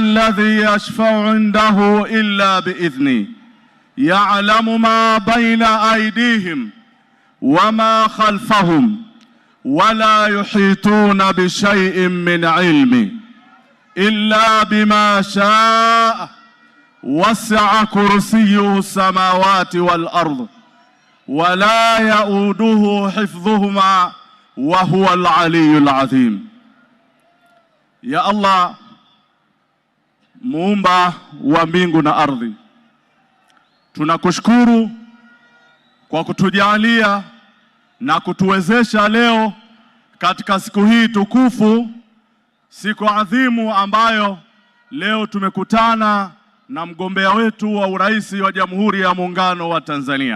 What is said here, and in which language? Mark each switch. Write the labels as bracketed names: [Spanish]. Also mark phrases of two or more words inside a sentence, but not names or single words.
[Arabic] الذي يشفع عنده إلا بإذنه، يعلم ما بين أيديهم وما خلفهم، ولا يحيطون بشيء من علمه إلا بما شاء، وسع كرسيه السماوات والأرض، ولا يؤوده حفظهما وهو العلي العظيم. [Swahili] Ya Allah, muumba wa mbingu na ardhi, tunakushukuru kwa kutujalia na kutuwezesha leo katika siku hii tukufu, siku adhimu ambayo leo tumekutana na mgombea wetu wa urais wa Jamhuri ya Muungano wa Tanzania.